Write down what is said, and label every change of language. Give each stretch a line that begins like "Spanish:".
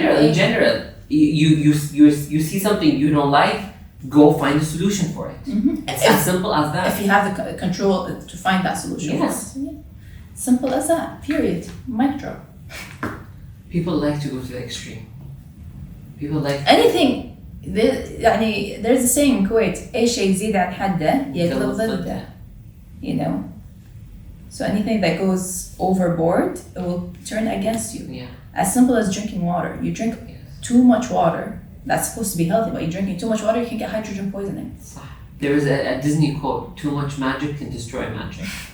English: In general, you see something you don't like, go find a solution for it. Mm-hmm. It's as simple as that. If you have the control to find that solution. Yes. Yeah. Simple as that. Period. Mic drop. People like to go to the extreme. People like anything. There's a saying in Kuwait,
Arabic: أي شيء يزيد عن حده يقلب ضده.
English: You know. So anything that goes overboard, it will turn against you. Yeah. As simple as drinking water. You drink too much water. That's supposed to be healthy, but you're drinking too much water, you can get hydrogen poisoning. There is a Disney quote, too much magic can destroy magic.